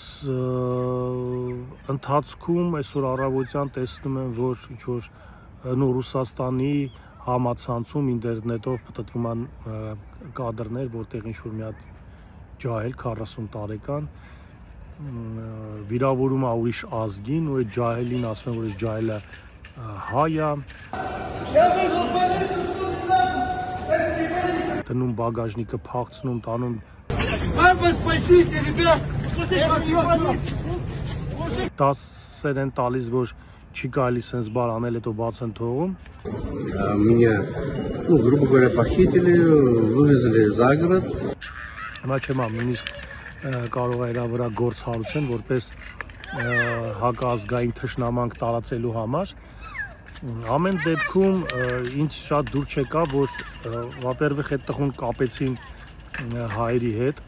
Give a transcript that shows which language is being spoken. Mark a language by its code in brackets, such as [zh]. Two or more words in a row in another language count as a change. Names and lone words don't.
[hy] ընթացքում այսօր առավոտյան տեսնում եմ, որ ինչ-որ Ռուսաստանի համացանցում ինտերնետով պտտվում են կադրներ, որտեղ ինչ-որ մի հատ ջահել 40 տարեկան վիրավորում է ուրիշ ազգին ու այդ ջահելին ասում են, որ այս ջահելը հայ է, դնում բագաժնիկը փախցնում, տանում 10 են տալիս, որ չի կարելի սենց բան անել, հետո բաց են թողում։ [ru] Меня, грубо говоря, похитили, вывезли за город. [hy] Հիմա չեմ ամ, նույնիսկ կարող է իրա վրա գործ հարուցեն, որպես հակազգային թշնամանք տարածելու համար։ Ամեն դեպքում ինձ շատ դուր չեկա, որ վապերվիխ այդ տղուն կապեցին հայերի հետ,